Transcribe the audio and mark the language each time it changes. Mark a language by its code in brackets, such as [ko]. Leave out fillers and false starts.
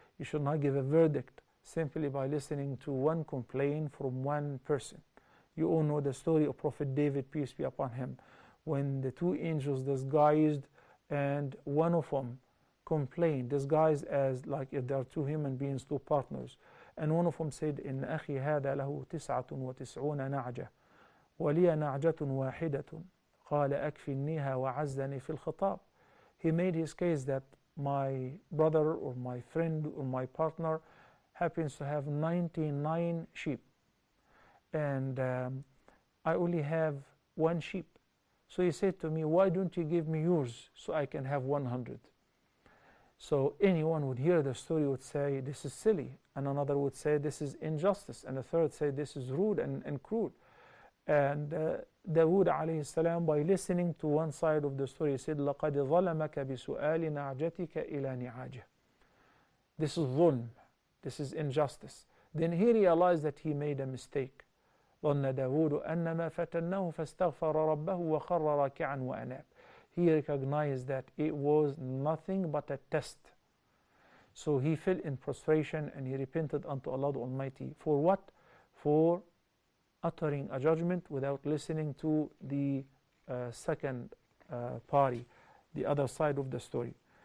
[en] You should not give a verdict simply by listening to one complaint from one person. You all know the story of Prophet David, peace be upon him, when the two angels disguised, and one of them complained, disguised as like if there are two human beings, two partners. And one of them said, [ar] إن أخي هذا له 99 نعجة ولي نعجة واحدة قال أكفنيها وعزني في الخطاب. [en] He made his case that my brother or my friend or my partner happens to have 99 sheep, and I only have one sheep. So he said to me, why don't you give me yours so I can have 100? So anyone would hear the story would say, this is silly. And another would say, this is injustice. And a third say, this is rude and cruel. And Dawood alayhi salam, by listening to one side of the story, said, [ar] لَقَدْ ظَلَمَكَ بِسُؤَالِ نَعْجَتِكَ إِلَى نِعَاجِهِ. [en] This is dhulm. This is injustice. Then he realized that he made a mistake. [ar] ظن داود أنما فتنه فاستغفر ربه وخر راكعا وأناب. [en] He recognized that it was nothing but a test. So he fell in prostration and he repented unto Allah the Almighty. For what? For uttering a judgment without listening to the second party, the other side of the story.